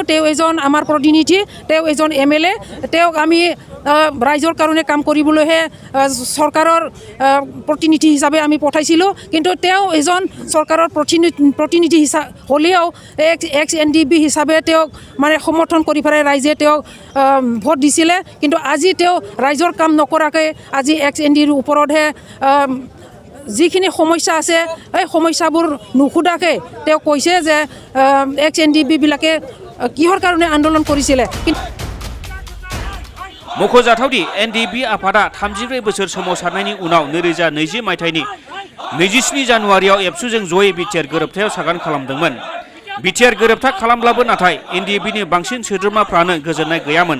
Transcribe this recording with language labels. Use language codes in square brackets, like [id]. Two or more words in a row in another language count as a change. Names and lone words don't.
[as] তেওঁ এজন আমাৰ প্ৰতিনিধি, তেওঁ এজন MLA, তেওঁক আমি ৰাইজৰ কাৰণে কাম কৰিবলৈহে চৰকাৰৰ প্ৰতিনিধি হিচাপে আমি পঠাইছিলোঁ, কিন্তু তেওঁ এজন চৰকাৰৰ প্ৰতিনিধি হ'লেও এক্স এনডিবি হিচাপে তেওঁক মানে সমৰ্থন কৰি পেলাই ৰাইজে তেওঁক ভোট দিছিলে। কিন্তু আজি তেওঁ ৰাইজৰ কাম নকৰাকৈ আজি এক্স এনডিবিৰ ওপৰতহে যিখিনি সমস্যা আছে সেই সমস্যাবোৰ নুসুধাকৈ তেওঁ কৈছে যে এক্স এনডিবিবিলাকে কিহৰ কাৰণে আন্দোলন কৰিছিলে। [brx] मख'जाथावदि एनडिबि आफादा 34 बोसोर सोमावसारनायनि उनाव 2020 मायथाइनि 27 जानुवारियाव एबसुजों जयै बिटिआर गोरोबथायाव सागान खालामदोंमोन। बिटिआर गोरोबथा खालामब्लाबो नाथाय एनडिबिनि बांसिन सोद्रोमाफ्रानो गोजोननाय गैयामोन।